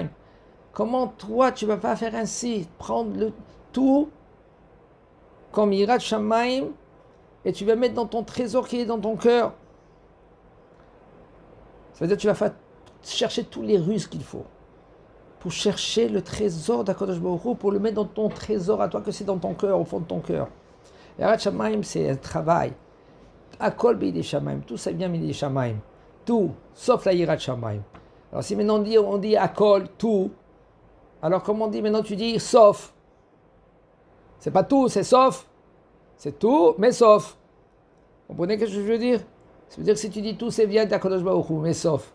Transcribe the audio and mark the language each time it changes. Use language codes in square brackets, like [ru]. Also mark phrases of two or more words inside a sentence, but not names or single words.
[fr] Comment toi tu vas pas faire ainsi ? Prendre le tout comme [he] יראת שמים [fr] et tu vas mettre dans ton trésor qui est dans ton cœur. Ça veut dire que tu vas chercher tous les ruses qu'il faut pour chercher le trésor d' [he] הקדוש ברוך הוא, [fr] pour le mettre dans ton trésor à toi, que c'est dans ton cœur, au fond de ton cœur. [he] יראת שמים, [fr] c'est un travail. [he] הכל בידי שמים, [fr] tout ça vient [he] בידי שמים. [fr] Tout, sauf la [he] יראת שמים. [fr] Alors si maintenant on dit Akol, tout, alors comme on dit maintenant, tu dis sauf. C'est pas tout, c'est sauf. C'est tout, mais sauf. Vous comprenez ce que je veux dire ? Ça veut dire que si tu dis tout, c'est bien d' [he] הקדוש ברוך הוא, [fr] mais sauf.